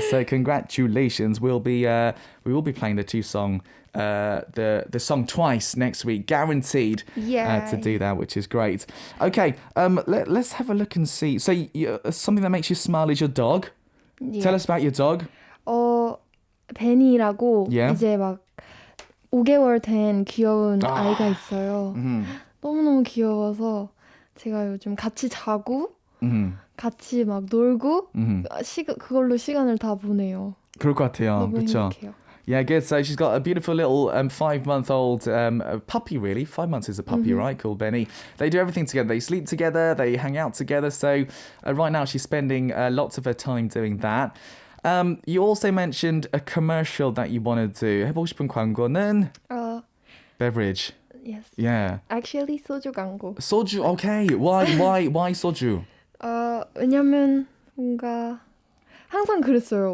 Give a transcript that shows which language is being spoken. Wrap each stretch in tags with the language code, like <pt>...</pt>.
<en>So congratulations. We will be playing the song song twice next week, guaranteed to do that, which is great. Okay, let's have a look and see. So something that makes you smile is your dog. Yeah. Tell us about your dog.</en> <ko>베니라고 이제 막 5개월 된 귀여운 아이가 있어요. 너무너무 귀여워서 제가 요즘 같이 자고 같이 막 놀고 그걸로 시간을 다 보내요. 그럴 것 같아요. 너무 그렇죠? 행복해요.</ko> <en>Yeah, good. So she's got a beautiful little 5-month-old puppy, really. 5 months is a puppy, right? Called Benny. They do everything together. They sleep together. They hang out together. So right now she's spending lots of her time doing that. You also mentioned a commercial that you want to do.</en> <ko>해보고 싶은 광고는? Beverage.</ko> <en>Yes. Yeah.</en> <ko>Actually, 소주 광고.</ko> <en>소주. Okay. Why 소주?</en> <ko>왜냐면 뭔가 항상 그랬어요.</ko>